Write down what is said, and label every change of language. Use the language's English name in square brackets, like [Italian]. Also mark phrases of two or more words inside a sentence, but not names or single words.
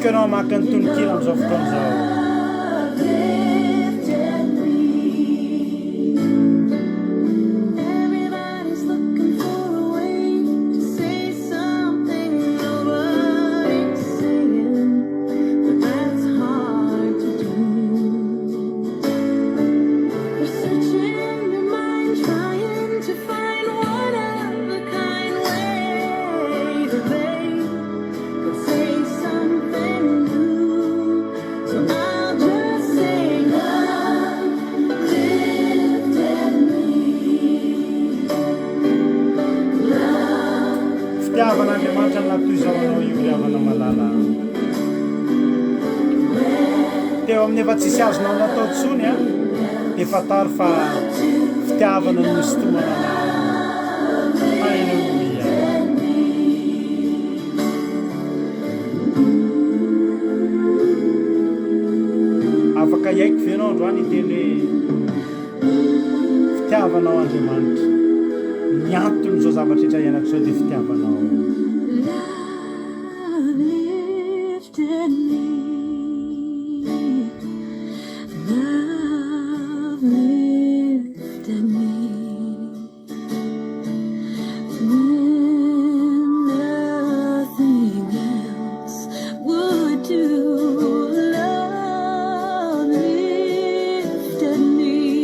[Malagasy] maka ny tononkira am'izao fotoana zao. [English] Everybody's looking for a way to say something nobody's saying, but that's hard to do. You're searching your mind, trying to find one of a kind way that they could say something new. So I'll just say love lifted me. [Malagasy] Fitiavan'Andriamanitra natoy zao anao io havana malala. Teo amin'ny efa tsisy azonao natao tsony a, de fataro fa fitiavana no misy tomana anao. Halleluia. Afaka iaiko ve anao androany iteny hoe fitiavanao Andriamanitra. Ny antony zao zavatra rehetra iainako zao de fitiavanao. [English] Love lifted me. Love lifted me. When nothing else would do, love lifted me.